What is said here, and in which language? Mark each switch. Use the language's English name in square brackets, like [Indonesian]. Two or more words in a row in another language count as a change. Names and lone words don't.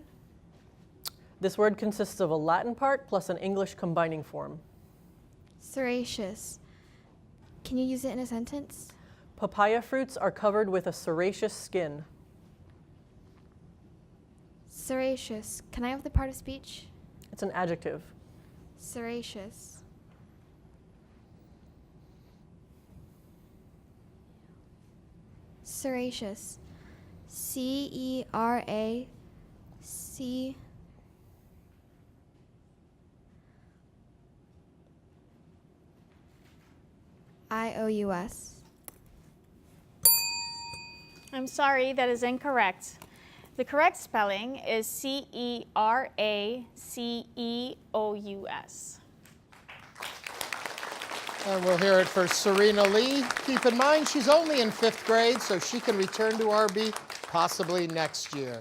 [English] This word consists of a Latin part plus an English combining form. Serraceous. Can you use it in a sentence? Papaya fruits are covered with a serraceous skin. Serraceous. Can I have the part of speech? It's an adjective. Serraceous. Serraceous. C-E-R-A-C-I-O-U-S. I'm sorry, that is incorrect. The correct spelling is C-E-R-A-C-E-O-U-S. And we'll hear it for Serena Lee. Keep in mind, she's only in 5th grade, so she can return to RB possibly next year.